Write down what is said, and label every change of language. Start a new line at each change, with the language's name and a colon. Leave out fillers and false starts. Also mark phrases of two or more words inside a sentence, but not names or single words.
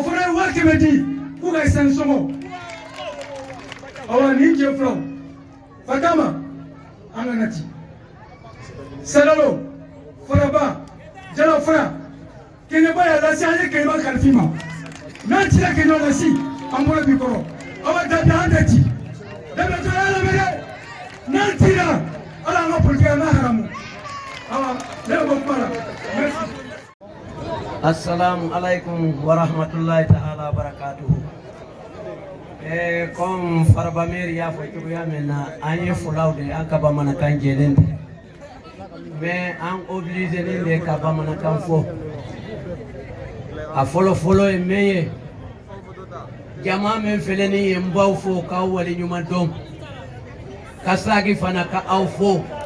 Bambara: fana ye 100,000 di k'u ka essence sɔngɔ awa nin cɛ filaw Fatama an kana ci Salalo Faraba Jala Fara Kenyaba ya lasi an ye Kenyaba kalifi ma n'an cira Kenyaba lasi an bolo bi kɔrɔ awa dabi an tɛ ci dabi to ala bɛ dɛ n'an cira ala an ka politique an ka haramu awa ne bɛ kuma la merci.
Arabic: السلام عليكم ورحمة الله تعالى وبركاته.
Bambara: Comme Farba Meri ya fo cogoya min na an ye fulaw de an ka bamanankan jɛlen tɛ mais an obligé nin de ka bamanankan fɔ a fɔlɔ-fɔlɔ ye min ye jama min filɛ nin ye n baw fo k'aw waleɲuman dɔn ka sagi fana ka aw fo